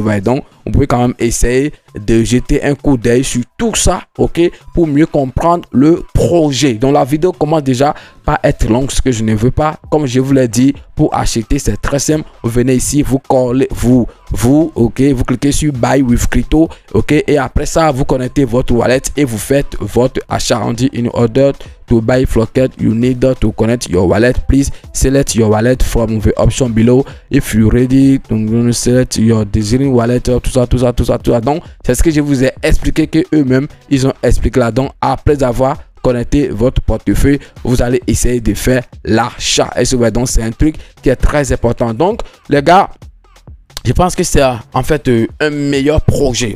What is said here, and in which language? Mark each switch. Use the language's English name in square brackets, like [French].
[French] Donc vous pouvez quand même essayer de jeter un coup d'œil sur tout ça, pour mieux comprendre le projet. Donc la vidéo commence déjà par être longue, ce que je ne veux pas. Comme je vous l'ai dit, pour acheter c'est très simple. Vous venez ici, vous collez, vous cliquez sur [English] buy with crypto, [French] et après ça vous connectez votre wallet et vous faites votre achat. On dit [English] in order to buy Flockaz, you need to connect your wallet. Please select your wallet from the option below. If you ready, donc select your desiring wallet, [French] tout ça. Donc c'est ce que je vous ai expliqué, que eux-mêmes ils ont expliqué là. Donc après avoir connecté votre portefeuille, vous allez essayer de faire l'achat. Donc c'est un truc qui est très important. Donc les gars, je pense que c'est en fait un meilleur projet.